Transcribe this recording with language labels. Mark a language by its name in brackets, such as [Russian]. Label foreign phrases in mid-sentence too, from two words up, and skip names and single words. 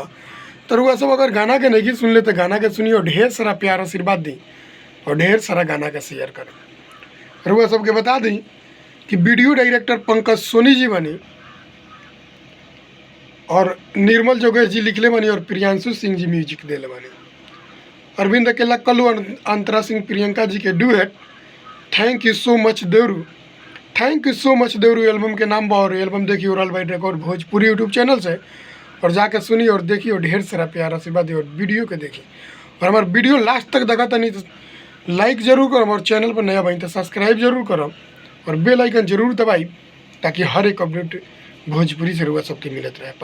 [Bhojpuri] तो रउआ सब अगर गाना के नहीं सुन ले तो गाना के सुनिए और ढेर सारा प्यार आशीर्वाद दी और ढेर सारा गाना के शेयर करें। रउआ सबके बता दी कि वीडियो डायरेक्टर पंकज सोनी जी बनी और निर्मल योगेश जी लिखले बनी और प्रियांशु सिंह जी म्यूजिक दिले बनी। अरविंद केला कल्लू और अंतरा सिंह प्रियंका जी के डुएट थैंक यू सो मच देवरू। थैंक यू सो मच देवरू एल्बम के नाम बा। और एल्बम देखिए वर्ल्ड वाइड रिकॉर्ड भोजपुरी यूट्यूब चैनल से और जाके सुनी और देखिए और ढेर सारा प्यार आशीर्वाद दी और वीडियो के देखिए। और हमारे वीडियो लास्ट तक देखा नहीं तो लाइक जरूर करम और चैनल पर नया भाई तो सब्सक्राइब जरूर करम और [English] bell icon [Bhojpuri] जरूर दबाई ताकि हर एक अपडेट भोजपुरी से रुआ सबके मिलत रहे।